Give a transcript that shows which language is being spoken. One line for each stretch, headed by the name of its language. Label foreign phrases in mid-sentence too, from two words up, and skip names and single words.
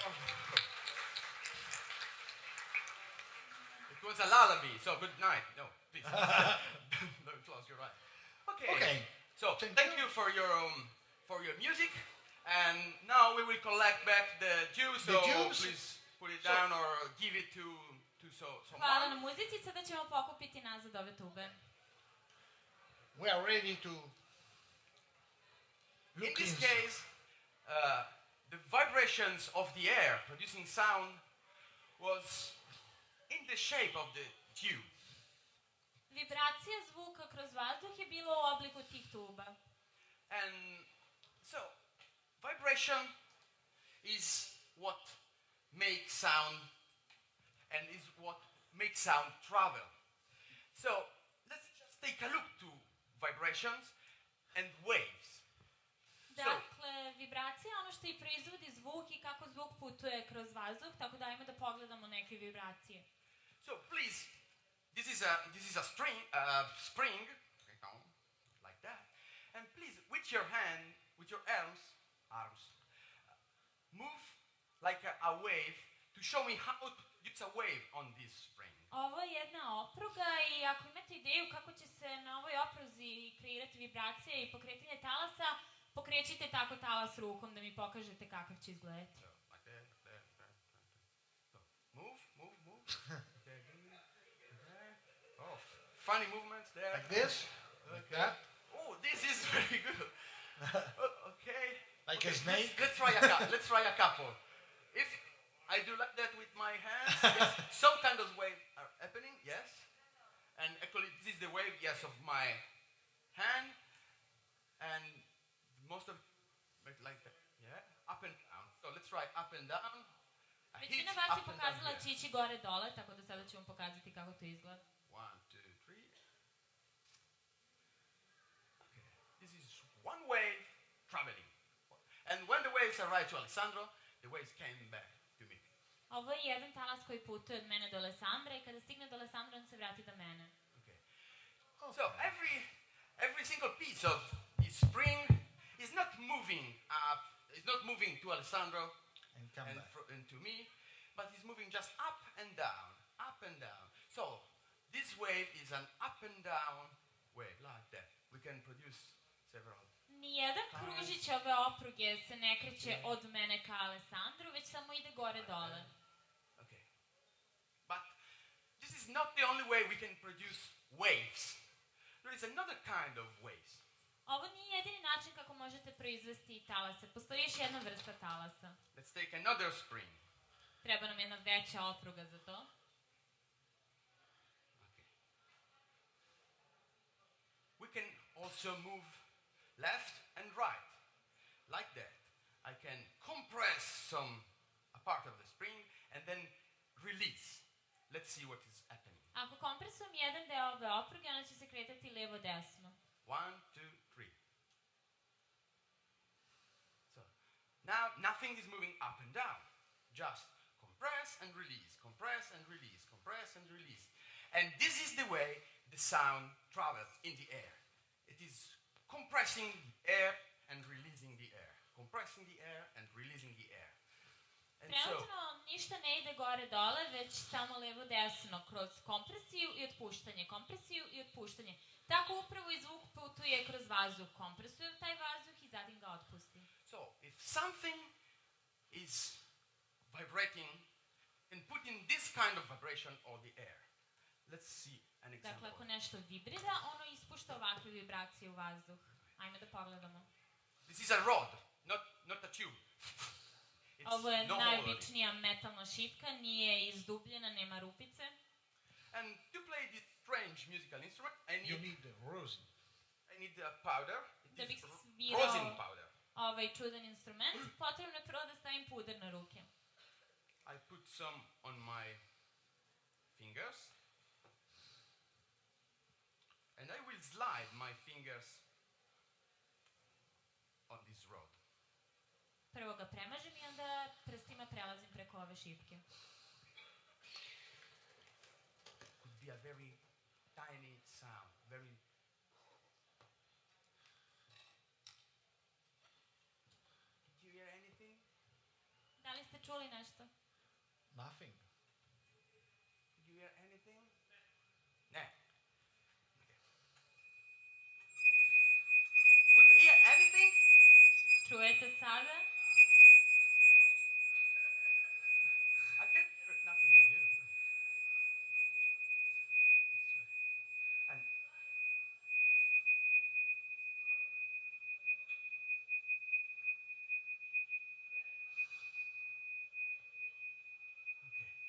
English: It was a lullaby, so good night. No, please. Don't close your eyes. Okay. Okay. So Thank thank you. you for your music, and now we will collect back the juice. The So juice. please put it So- down or give it to
Serbian: Hvala na
English: someone.
Serbian: muzici, sada ćemo pokupiti nazad ove tube.
English: We are ready to In look this in. case, the vibrations of the air producing sound was in the shape of the tube.
Serbian: Vibracija zvuka kroz vazduh je bilo u obliku tih tuba.
English: And so, vibration is what makes sound and is what makes sound travel. So, let's just take a look to vibrations and waves.
Serbian: Dakle, vibracija je ono što i proizvodi zvuk i kako zvuk putuje kroz vazduh, tako da ajmo da pogledamo neke vibracije.
English: So please, this is a spring, like that, and please, with your hand, with your arms, move like a wave to show me how to produce a wave on this spring.
Serbian: Ovo je jedna opruga i ako imate ideju kako će se na ovoj opruzi kreirati vibracije i pokretanje talasa, pokrećite tako talas rukom da mi pokažete kakav će izgledati.
English: So, like that, like that, like that, like that. So, move. Okay, there. Oh, funny movements there. Like this? Like that? Oh, this is very good. Okay. Like a Okay, snake? Let's try a couple. If I do like that with my hands, yes, some kind of wave are happening, yes. And actually, this is the wave, yes, of my hand, and most of like that, yeah, up and down. So let's try up and down. A hit,
Serbian: Većina vas je
English: up and down
Serbian: pokazala
English: here.
Serbian: će ići gore dole, tako da sada ću vam pokazati kako to izgleda.
English: 1, 2, 3. Okay. This is one wave traveling. And when the waves arrive to Alessandro, the waves came back to me.
Serbian: Ovo je jedan talas koji putuje od mene do Alessandra i kada stigne do Alessandra on se vrati do mene.
English: Okay. So every single piece of this spring is not moving up, is not moving to Alessandro And come back. and to me, but it's moving just up and down, up and down. So this wave is an up and down wave, like that. We can produce several.
Serbian: Nijedan kružić ove opruge se ne kreće od mene ka Alessandru, već samo ide gore dole.
English: Okay. But this is not the only way we can produce waves. There is another kind of waves.
Serbian: Ovo nije jedini način kako možete proizvesti talase. Postoji još jedna vrsta talasa.
English: Let's take another spring.
Serbian: Treba nam jedna veća opruga za to.
English: Okay. We can also move left and right, like that. I can compress a part of the spring and then release. Let's see what is happening.
Serbian: Ako kompresujem jedan deo ove opruge, ona će se kretati levo-desno.
English: 1, 2, 3. So now nothing is moving up and down. Just compress and release, compress and release, compress and release. And this is the way the sound travels in the air. It is compressing air and releasing the air. Compressing the air and releasing the air. And so,
Serbian: Trenutno ništa ne ide gore-dole, već samo levo-desno kroz kompresiju i otpuštanje, kompresiju i otpuštanje. Tako upravo i zvuk putuje kroz vazduh. Kompresuje taj vazduh i zatim ga otpusti.
English: so if something is vibrating, and putting this kind of vibration on the air. Let's see an example.
Serbian: Dakle, ako nešto vibrira, ono ispušta ovakve vibracije u vazduh. Ajme da pogledamo.
English: This is a rod, not a tube. It's
Serbian: Ovo je
English: no
Serbian: najobičnija metalna šipka, nije izdubljena, nema rupice.
English: And to play this strange musical instrument, You need the rosin. I need a powder.
Serbian: Da
English: It
Serbian: bih
English: is
Serbian: svirao
English: rosin powder.
Serbian: ovaj čudan instrument, potrebno je prvo da stavim puder na ruke.
English: I put some on my fingers. And I will slide my fingers on this rod. Prvo ga premažem i onda prstima prelazim preko ove šipke. Could be a very tiny sound, very. Did you hear anything?
Serbian: Da li ste čuli nešto?
English: Nothing. Did you hear anything? No. Okay. Could you hear anything?
Serbian: Čujete sada?
English: I can't hear nothing of you. And okay.